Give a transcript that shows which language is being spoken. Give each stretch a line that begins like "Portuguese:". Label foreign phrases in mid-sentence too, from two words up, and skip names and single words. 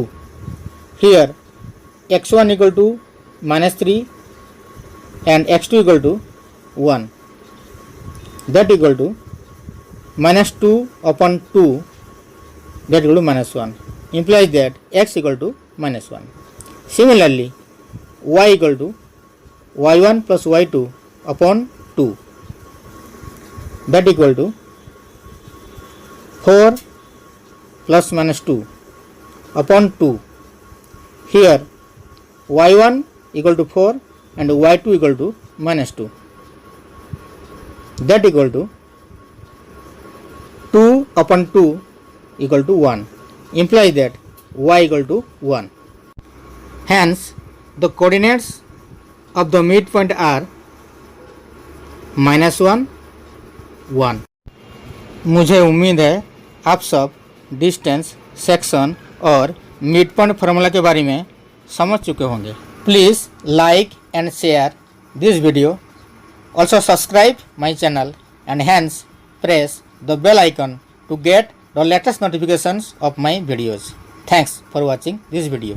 English: Here x1 equal to -3 and x2 equal to 1, that equal to -2 upon 2, that equal to -1, implies that x equal to -1. Similarly, y equal to y1 plus y2 upon 2, that equal to 4 plus -2 upon 2. Here y1 equal to 4 and y2 equal to -2, that equal to 2 upon 2 equal to 1, implies that y equal to 1. Hence the coordinates of the midpoint are -1, 1.
Hindi: मुझे उम्मीद है आप सब डिस्टेंस, सेक्शन और
English: mid point formula
Hindi: के बारे में समझ चुके होंगे।
English: Please like and share this video. also subscribe my channel and hence press the bell icon to get the latest notifications of my videos. Thanks for watching this video.